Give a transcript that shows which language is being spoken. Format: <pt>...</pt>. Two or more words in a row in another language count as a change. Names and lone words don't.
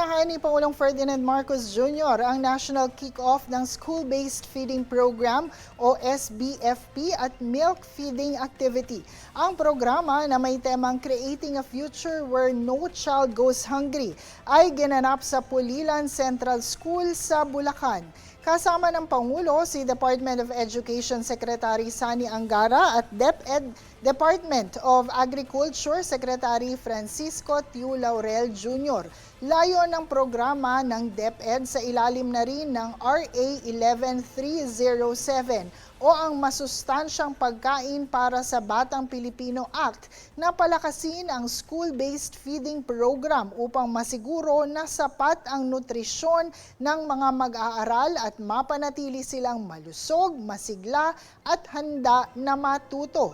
<tl>ni Pangulong Ferdinand Marcos Jr. ang</tl> <en>national kick-off</en> <tl>ng School-Based Feeding Program o SBFP at Milk Feeding Activity. Ang programa na may temang Creating a Future Where No Child Goes Hungry ay ginanap sa Pulilan Central School sa Bulacan. Kasama ng Pangulo si Department of Education Secretary Sani Angara at DepEd Department of Agriculture Secretary Francisco Tiu Laurel Jr. Layo ng programa ng DepEd sa ilalim na rin ng RA 11307 o ang Masustansyang Pagkain para sa Batang Pilipino Act na palakasin ang</tl> <en>school-based feeding program</en> <tl>upang masiguro na sapat ang nutrisyon ng mga mag-aaral at mapanatili silang malusog, masigla at handa na matuto.</tl>